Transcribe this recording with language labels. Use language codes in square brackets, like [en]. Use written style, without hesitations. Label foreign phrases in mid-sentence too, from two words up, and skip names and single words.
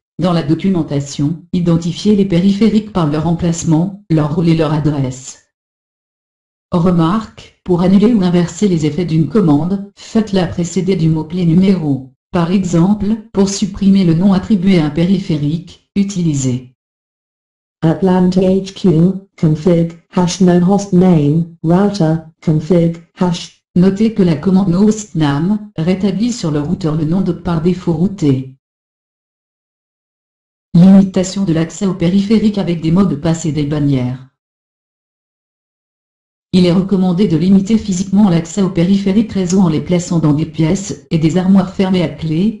[fr] Dans la documentation, identifiez les périphériques par leur emplacement, leur rôle et leur adresse. Remarque, pour annuler ou inverser les effets d'une commande, faites-la précéder du mot-clé numéro. Par exemple, pour supprimer le nom attribué à un périphérique, utilisez [en] Atlanta HQ config hash no hostname router config hash. [fr] Notez que la commande noHostName rétablit sur le routeur le nom d'hôte par défaut routé. Limitation de l'accès au périphérique avec des mots de passe et des bannières. Il est recommandé de limiter physiquement l'accès aux périphériques réseau en les plaçant dans des pièces et des armoires fermées à clé.